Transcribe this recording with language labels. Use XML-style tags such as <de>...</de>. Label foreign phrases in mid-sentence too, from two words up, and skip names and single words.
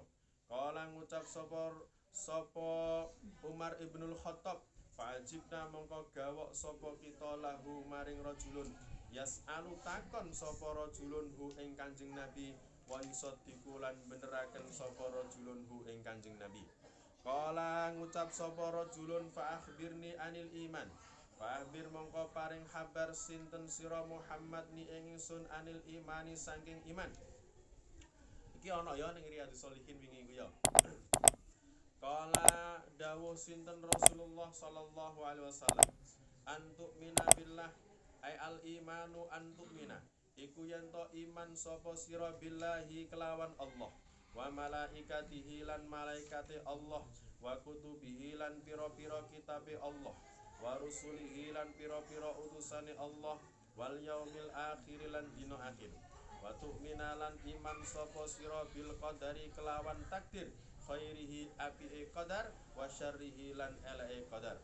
<jv>Kala ngucap sapa Umar ibnul Khattab fa'ajibna mongko gawok sapa kita lahu maring rajulun yas'alu takon sapa rajulun hu ing Kanjeng Nabi</jv> <ar>ويصدق</ar> <jv>lan beneraken sapa rajulun hu ing Kanjeng Nabi. Kala ngucap sapa</jv> <ar>رجل فأخبرني عن الإيمان. فأخبر</ar> <jv>mongko paring kabar sinten sira Muhammad ni ingsun</jv> <ar>عن الإيمان</ar> <jv>saking iman. Iki ana ya ning Riyadhus Shalihin wingi ku ya. Kala dawuh sinten Rasulullah</jv> <ar>صلى الله عليه وسلم</ar> <jv>antuk mina billah ay</jv> <ar>الإيمان</ar> <jv>antuk mina iku yen to iman sapa sira billahi kelawan Allah</jv> <ar>وملائكته</ar> <jv>lan malaikate Allah</jv> <ar>وكتبه</ar> <jv>lan pira-pira kitabe Allah</jv> <ar>ورسله</ar> <jv>lan pira-pira utusane Allah</jv> <ar>واليوم الآخر</ar> <jv>lan dina akhir</jv> <ar>وتؤمن</ar> <jv>lan iman sapa sira</jv> <ar>بالقدر</ar> <jv>kelawan takdir khairihi apike qadar</jv> <ar>وشره</ar> <jv>lan eleke qadar.</jv>